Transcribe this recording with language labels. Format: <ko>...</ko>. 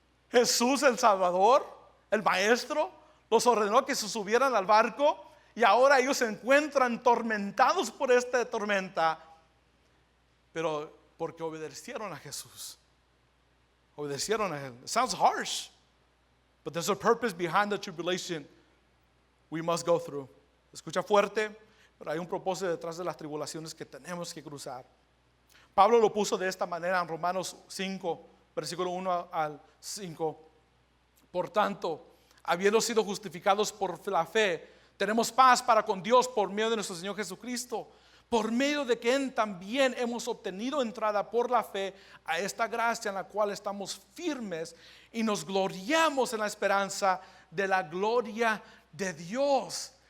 <es>Jesús, el Salvador, el Maestro, los ordenó que se subieran al barco y ahora ellos se encuentran tormentados por esta tormenta, pero porque obedecieron a Jesús. Obedecieron a Él.</es> <en>It sounds harsh, but there's a purpose behind the tribulation we must go through.</en> <es>Escucha fuerte, pero hay un propósito detrás de las tribulaciones que tenemos que cruzar. Pablo lo puso de esta manera en Romanos 5, versículo 1 al 5. Por tanto, habiendo sido justificados por la fe, tenemos paz para con Dios por medio de nuestro Señor Jesucristo, por medio de quien también hemos obtenido entrada por la fe a esta gracia en la cual estamos firmes y nos gloriamos en la esperanza de la gloria de Dios.</es>